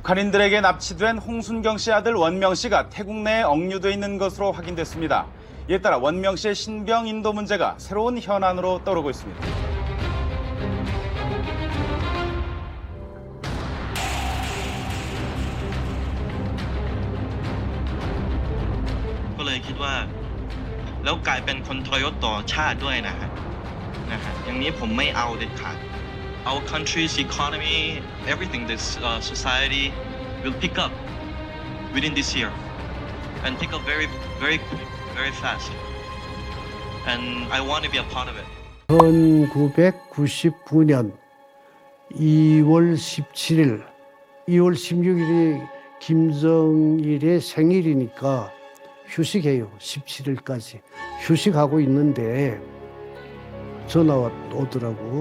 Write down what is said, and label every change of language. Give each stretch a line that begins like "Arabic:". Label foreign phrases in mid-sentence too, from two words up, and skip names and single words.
Korean: 북한인들에게 납치된 홍순경 씨 아들 원명 씨가 태국 내에 억류돼 있는 것으로 확인됐습니다. 이에 따라 원명 씨의 신병 인도 문제가 새로운 현안으로 떠오르고 있습니다.
Thai: ก็เลยคิดว่าแล้วกลายเป็นคนทรยศต่อชาติด้วยนะฮะอย่างนี้ผมไม่เอาเด็ดขาด
English: Our country's economy everything this society will pick up within this year and pick up very very quick very fast and I want to be a part of it
Korean: 1999년 2월 17일, 2월 16일이 김정일의 생일이니까 휴식해요. 17일까지. 휴식하고 있는데 전화 오더라고.